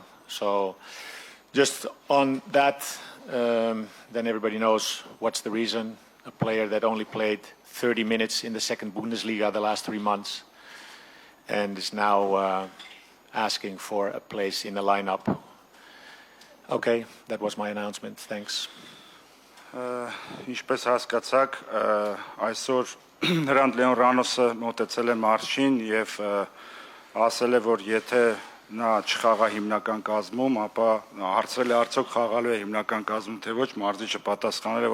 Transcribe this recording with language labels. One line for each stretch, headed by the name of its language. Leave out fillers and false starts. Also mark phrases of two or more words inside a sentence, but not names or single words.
English: So just on that, then everybody knows what's the reason. A player that only played 30 minutes in the second Bundesliga the last 3 months and is now asking for a place in the lineup. Okay, that was my announcement. Thanks.
Armenian: Ինչպես հասկացաք, այսօր Հրանտ Լեոն Ռանոսը մոտեցել է մարշին եւ ասել է, որ եթե նա չխաղա հիմնական կազմում, ապա հարցրել է արդյոք խաղալու է հիմնական կազմում թե ոչ, մարզիչը պատասխանել է,